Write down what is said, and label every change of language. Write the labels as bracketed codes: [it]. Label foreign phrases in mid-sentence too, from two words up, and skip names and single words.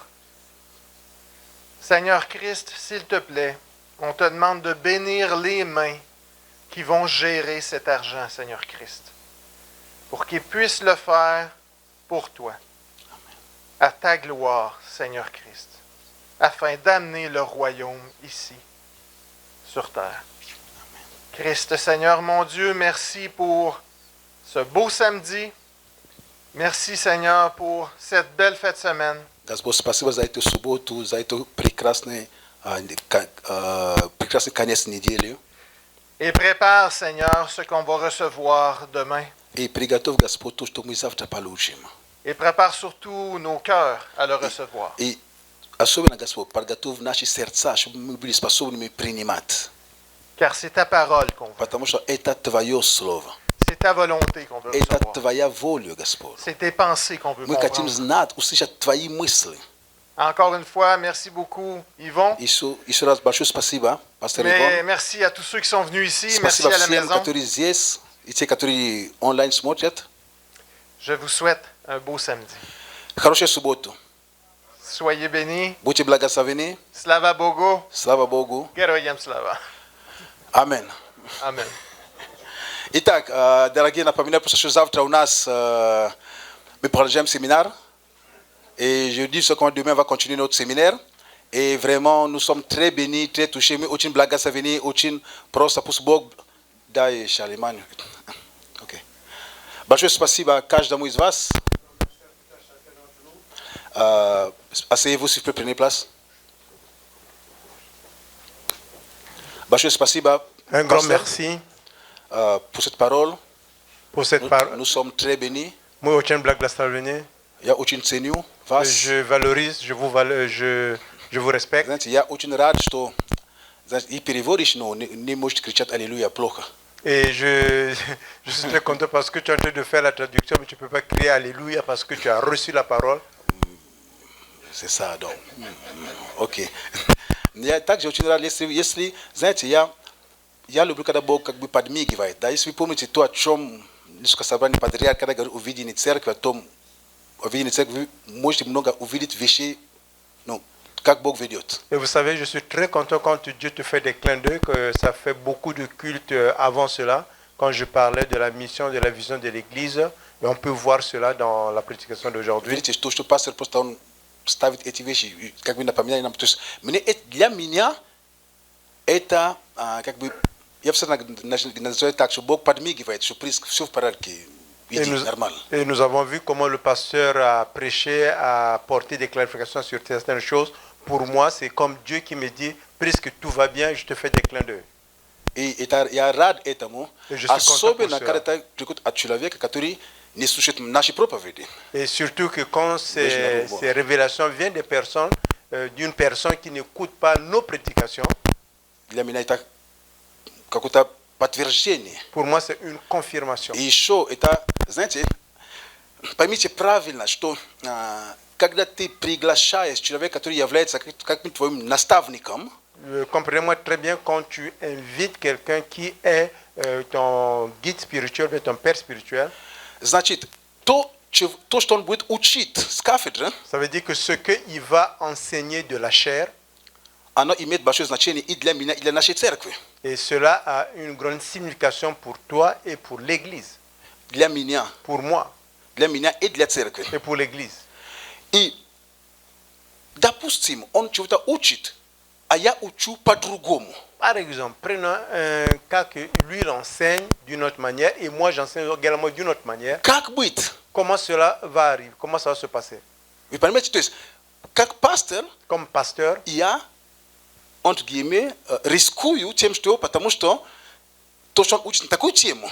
[fr] Seigneur Christ, s'il te plaît, on te demande de bénir les mains qui vont gérer cet argent, Seigneur Christ, pour qu'ils puissent le faire pour toi, à ta gloire, Seigneur Christ, afin d'amener le royaume ici, sur terre. Christ, Seigneur, mon Dieu, merci pour ce beau samedi. Merci, Seigneur, pour cette belle fête de semaine. [ru] Господь, спасибо за эту субботу, за эту прекрасный конец недели. [fr] Et prépare, Seigneur, ce qu'on va recevoir demain. [ru] И приготовь, Господь, то, что мы завтра получим. [fr] Et prépare surtout nos cœurs à le recevoir. [ru] И особенно, Господь, подготовь наши сердца, чтобы мы были способны принимать. [fr] Car c'est ta parole qu'on veut. [ru] Потому что это Твое Слово. [fr] C'est ta volonté qu'on veut [ru] Это [fr] recevoir. [ru] Твоя воля, Господь. [fr] C'est tes pensées qu'on veut [ru] Мы хотим [fr] comprendre. [ru] знать, услышать Твои мысли. [fr] Encore une fois, merci beaucoup, Yvon. [ru] Еще раз большое спасибо, пастор [fr] Mais [ru] Иван. [fr] merci à tous ceux qui sont venus ici. Merci [ru] Спасибо [fr] à la [ru] всем, [fr] maison. [ru] которые здесь, и те, которые онлайн смотрят. [fr] Je vous souhaite un beau samedi. [ru] Хорошую субботу. [fr] Soyez bénis. [ru] Будьте благословены. Слава Богу. Слава Богу. Героям слава. Аминь. [fr] Amen. [ru] Итак, дорогие, напоминаю, что завтра у нас мы продолжаем семинар. [fr] Et je dis ce qu'on demain va continuer notre séminaire. Et vraiment, nous sommes très bénis, très touchés. [ru] Мы очень благословены, очень просто пусть Бог дай шалимань. Okay. Большое спасибо каждому из вас. [fr] Asseyez-vous s'il vous plaît, prenez place. [ru] Большое спасибо, [fr] Un grand pasteur, merci pour cette parole. pour cette parole. Nous sommes très bénis. [ru] Мы очень благословлены. Я очень ценю вас. [fr] Je valorise, je vous respecte. [ru] Знаете, я очень рад, что знаете, и переводишь, но не можете кричать «Аллилуйя» плохо. [fr] Et je suis très content parce que tu es en train de faire la traduction, mais tu ne peux pas crier Alléluia parce que tu as reçu la parole. C'est ça, donc. [ru] Окей. Я также очень рад, если знаете, я люблю, когда Бог как бы подмигивает. Да, если вы помните то, о чем несколько собраний подряд, когда говорю увидение церкви, о том, увидение церкви, вы можете много увидеть вещей, ну, как Бог ведет. [fr] Et vous savez, je suis très content quand Dieu te fait des clins d'œil, que ça fait beaucoup de cultes avant cela, quand je parlais de la mission, de la vision de l'Église, et on peut voir cela dans la prédication d'aujourd'hui. [ru] Видите, то, что пастор просто он ставит эти вещи, как бы напоминает нам. То есть для меня это как бы, я всегда называю так, что Бог подмигивает, что все в порядке, иди, нормально. [fr] Et nous avons vu comment le pasteur a prêché, a porté des clarifications sur certaines choses. Pour moi, c'est comme Dieu qui me dit, puisque tout va bien, je te fais des clins d'œil. [ru] И я рад этому, особенно когда это приходит от человека, который не слушает наши проповеди. [fr] Et surtout que quand ces révélations viennent des personnes, d'une personne qui n'écoute pas nos prédications, [ru] Для меня это какое-то подтверждение. [fr] pour moi, c'est une confirmation. [ru] И еще это, знаете, поймите правильно, что когда ты приглашаешь человека, который является как твоим наставником, [fr] Comprenez-moi très bien, quand tu invites quelqu'un qui est ton guide spirituel, ton père spirituel, [ru] значит, то, что он будет учить с кафедры, [fr] ça veut dire que ce qu'il va enseigner de la chair, [ru] оно имеет большое значение и для меня, и для нашей церкви. [fr] et cela a une grande signification pour toi et pour l'Église, [ru] Для меня, [fr] pour moi [ru] и для церкви. [fr] et pour l'Église. [ru] И, допустим, он чего-то учит, а я учу по-другому. [fr] Par exemple, prenons un cas que lui il enseigne d'une autre manière et moi j'enseigne également d'une autre manière. Как быть? Comment cela va arriver? Comment ça va se passer? [ru] Вы понимаете, то есть, как пастор, [fr] Comme pasteur, [ru] я, [fr] entre guillemets, [ru] рискую тем, что, потому что то, что он учит на такую тему,